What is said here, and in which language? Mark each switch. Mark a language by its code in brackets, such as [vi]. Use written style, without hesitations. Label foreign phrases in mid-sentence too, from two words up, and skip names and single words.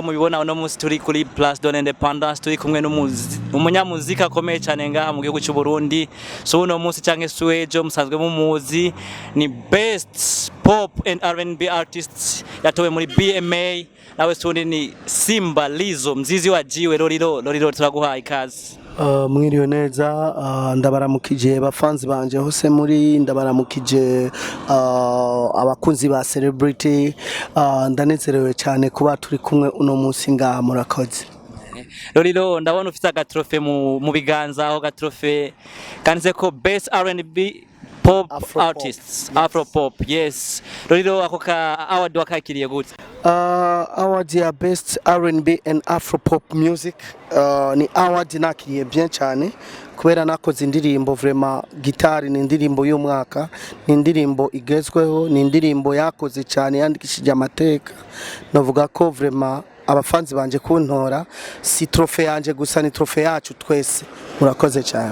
[rn] mubibona uno munsi turi kuri Place de l'Independance turi kumwe n'umunyamuzika akomeye cyane ngaha mu gihugu cy'u Burundi so uno munsi canke suejo musanzwe mumuzi ni [en] best pop and R&B artists [rn] yatowe muri BMA nawe sundi ni Simba Lizo mzizi wa jiwe Lolilo turaguhaye ikaze. Mwiriwe neza ndabaramukije bafanzi banje hose muri ndabaramukije abakunzi ba Celebrity ndanezerewe cyane kuba turi kumwe uno munsi ngaha murakoze. Lolilo ndabona ufite agatrofe mu biganza aho gatrofe kanze ko [en] best R&B pop artists Afro pop yes [rn] Lolilo ako ka award wakakiriye gute? Award ya [en] best R&B and Afro pop music [rn] ni award nakiriye bien cyane kubera nakoze indirimbo vraiment gitari ni indirimbo y'umwaka ni indirimbo igezweho ni indirimbo yakoze cyane yandikishije amateka novuga ko vraiment abafanzi banje kuntora si trofe yanje gusa ni trofe yacu twese murakoze cyane.